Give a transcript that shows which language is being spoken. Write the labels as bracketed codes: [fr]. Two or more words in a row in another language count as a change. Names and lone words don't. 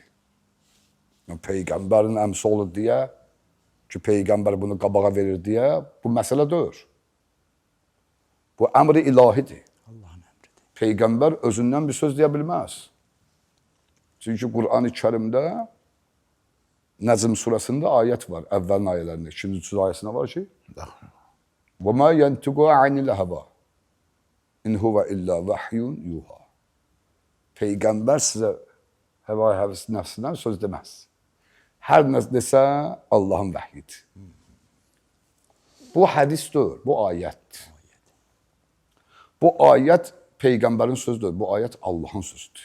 [az] Peyğəmbərin əmsi olur deyə, ki, Peyğəmbər bunu qabağa verir deyə, bu məsələ deyir. Bu əmri ilahidir. Allahın əmridir. Peyğəmbər özündən bir söz deyə bilməz. Çünki Qur'an-ı Kərimdə Nəcm surəsində ayət var, əvvəlin ayələrində, 2-ci ayəsində var ki, [ar] وَمَا يَنْتِقُ عَنِ الْهَوَى إِنْ هُوَ إِلَّا وَحْيٌ يُوحَى. [az] Peyğəmbər sizə həva həvəsi nəfsindən söz deməz. Hər nə desə Allahın vəhyidir. Bu hədis deyil, bu ayətdir. Bu ayət Peyğəmbərin sözüdür, bu ayət Allahın sözüdür.